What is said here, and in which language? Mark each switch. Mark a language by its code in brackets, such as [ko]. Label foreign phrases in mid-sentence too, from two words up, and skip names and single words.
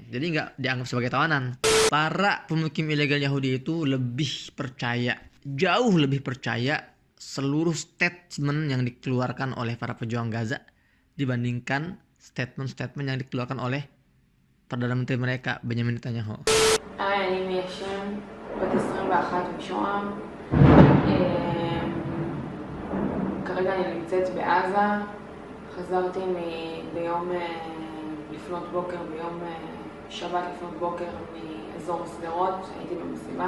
[id] Jadi nggak dianggap sebagai tawanan. Para pemukim ilegal Yahudi itu lebih percaya, jauh lebih percaya seluruh statement yang dikeluarkan oleh para pejuang Gaza dibandingkan statement-statement yang dikeluarkan oleh Perdana Menteri mereka, Benjamin Netanyahu. [he] אני מיישם בת 21 משוהם. כרגע אני נמצאת בעזה. חזרתי ביום לפנות בוקר, ביום שבת לפנות בוקר מאזור סדרות, הייתי במסיבה.